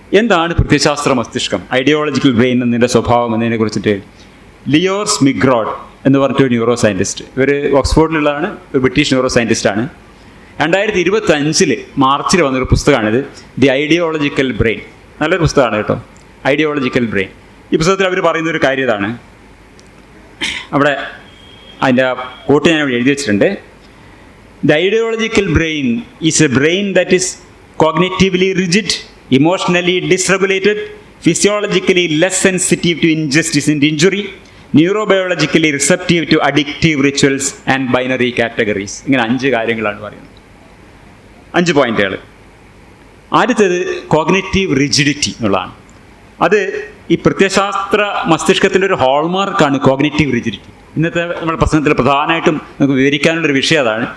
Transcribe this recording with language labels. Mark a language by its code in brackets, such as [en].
[ml] എന്താണ് പ്രത്യയശാസ്ത്ര മസ്തിഷ്കം, ideological brain എന്നതിൻ്റെ സ്വഭാവം എന്നതിനെ കുറിച്ചിട്ട് ലിയോർ സ്മിഗ്രോഡ് എന്ന് പറഞ്ഞിട്ടൊരു ന്യൂറോ സയൻറ്റിസ്റ്റ്, ഇവർ ഓക്സ്ഫോർഡിലുള്ളതാണ്, ഒരു ബ്രിട്ടീഷ് ന്യൂറോ സയൻറ്റിസ്റ്റാണ്. 2025 മാർച്ചിൽ വന്നൊരു പുസ്തകമാണിത്, ദി ഐഡിയോളജിക്കൽ ബ്രെയിൻ. നല്ലൊരു പുസ്തകമാണ് കേട്ടോ, ഐഡിയോളജിക്കൽ ബ്രെയിൻ. ഈ പുസ്തകത്തിൽ അവർ പറയുന്നൊരു കാര്യം ഇതാണ്. അവിടെ അതിൻ്റെ കോട്ട് ഞാൻ ഇവിടെ എഴുതി വെച്ചിട്ടുണ്ട്. [en] The ideological brain is a brain that is cognitively rigid, emotionally dysregulated, physiologically less sensitive to injustice and injury, neurobiologically receptive to addictive rituals and binary categories. [ml] ഇങ്ങനെ 5 കാര്യങ്ങളാണ് പറയുന്നത്, 5 പോയിന്റുകൾ. ആദ്യത്തേത് കോഗ്നിറ്റീവ് റിജിഡിറ്റി എന്നുള്ളതാണ്. അത് ഈ പ്രത്യയശാസ്ത്ര മസ്തിഷ്കത്തിൻ്റെ ഒരു ഹോൾമാർക്കാണ് കോഗ്നിറ്റീവ് റിജിഡിറ്റി. ഇന്നത്തെ നമ്മുടെ പ്രശ്നത്തിൽ പ്രധാനമായിട്ടും നമുക്ക് വിവരിക്കാനുള്ളൊരു വിഷയം അതാണ്.